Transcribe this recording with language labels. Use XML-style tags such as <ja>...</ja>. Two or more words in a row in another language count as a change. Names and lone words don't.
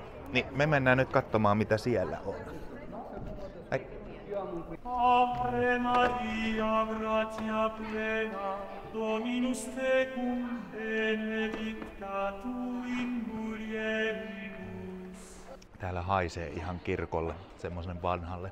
<fi>Niin me mennään nyt katsomaan, mitä siellä on. Ai.</fi> <la>Ave Maria, gratia plena, Dominus tecum, benedicta tu in mulieribus.</la> <fi>Täällä haisee ihan kirkolle, semmoisen vanhalle.</fi>